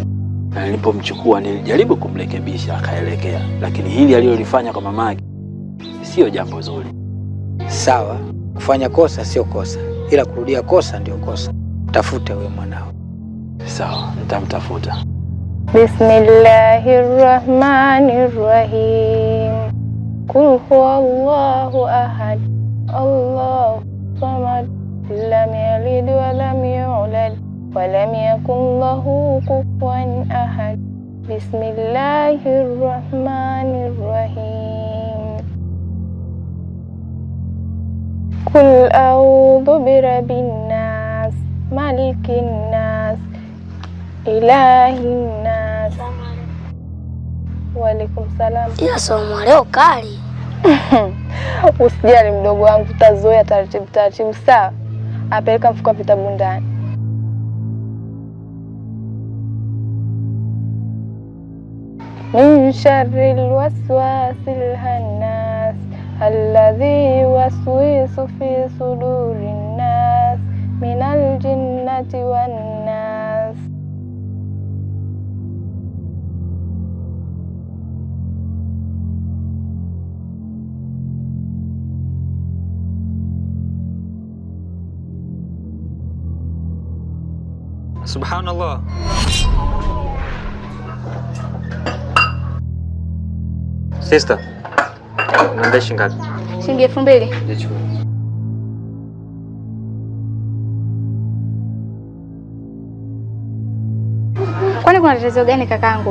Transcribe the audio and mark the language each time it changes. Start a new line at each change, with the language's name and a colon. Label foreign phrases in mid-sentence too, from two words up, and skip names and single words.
Swahili: Na nilipomchukua nilijaribu kumrekebisha akaelekea, lakini hili alilolifanya kwa mamake sio jambo zuri. Sawa, kufanya kosa sio kosa, ila kurudia kosa ndio kosa. Tafute wewe mwanao. Sawa, nitamtafuta.
Arabic: Bismillahirrahmanirrahim. قل هو الله أحد. الله الصمد. لم يلد ولم يولد ولم يكن له كفوا أحد. Bismillahirrahmanirrahim. قل أعوذ برب الناس، ملك الناس، إله الناس. وعليكم السلام.
Swahili: Ila somo leo kali. Usijali mdogo wangu, tutazoea taratibu sawa. Apeleka mfuko wa vitabu ndani.
Arabic: من شر الوسواس الخناس الذي يوسوس في صدور الناس من الجنة والناس. Subhanallah.
Swahili: Sister, niambie shilingi ngapi? Shilingi 2000. Nichukue. Kwani kuna tatizo gani kakangu?